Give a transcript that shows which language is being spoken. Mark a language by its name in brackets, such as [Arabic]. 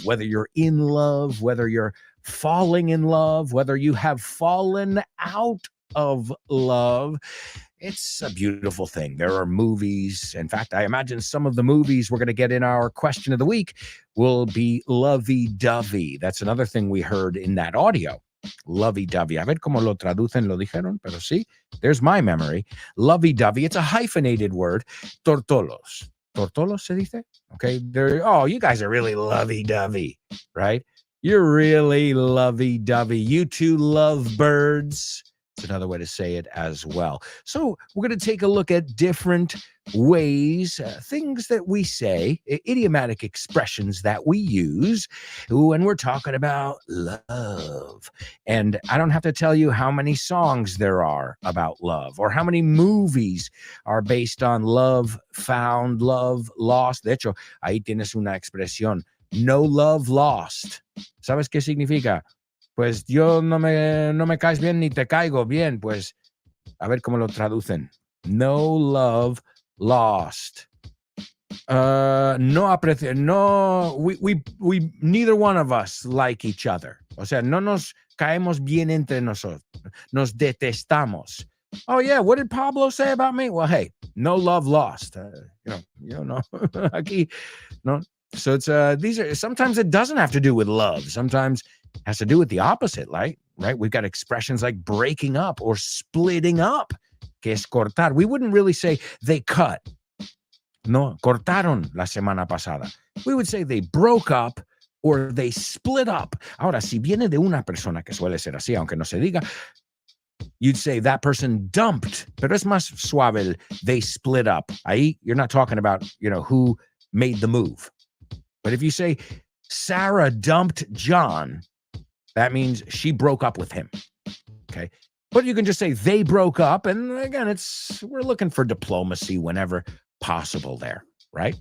[English] Whether you're in love, whether you're falling in love, whether you have fallen out of love. It's a beautiful thing. There are movies. In fact, I imagine some of the movies we're going to get in our question of the week will be lovey-dovey. That's another thing we heard in that audio. Lovey-dovey. [Spanish] A ver cómo lo traducen, lo dijeron, pero sí, [English] there's my memory. Lovey-dovey. It's a hyphenated word. [Spanish] Tortolos. Tortolos se dice? [English] Okay. Oh, you guys are really lovey-dovey, right? You're really lovey-dovey. You two love birds. It's another way to say it as well. So we're going to take a look at different ways, things that we say, idiomatic expressions that we use when we're talking about love. And I don't have to tell you how many songs there are about love or how many movies are based on love found, love lost. [Spanish] De hecho, ahí tienes una expresión, [English] no love lost. [Spanish] ¿Sabes qué significa? Pues yo no me caes bien ni te caigo bien. Pues a ver cómo lo traducen. [English] No love lost. [Spanish] No aprecio. [English] No, we neither one of us like each other. [Spanish] O sea, no nos caemos bien entre nosotros. Nos detestamos. [English] Oh yeah, what did Pablo say about me? Well, hey, no love lost. You know, [Spanish] aquí, no. [English] So it's these are sometimes it doesn't have to do with love. Sometimes it has to do with the opposite, right? We've got expressions like breaking up or splitting up, [Spanish] que es cortar. [English] We wouldn't really say they cut. [Spanish] No, cortaron la semana pasada. [English] We would say they broke up or they split up. [Spanish] Ahora, si viene de una persona que suele ser así, aunque no se diga, [English] you'd say that person dumped, [Spanish] pero es más suave, [English] they split up. Ahí, you're not talking about, who made the move. But if you say Sarah dumped John, that means she broke up with him. Okay. But you can just say they broke up. And again, we're looking for diplomacy whenever possible there. Right.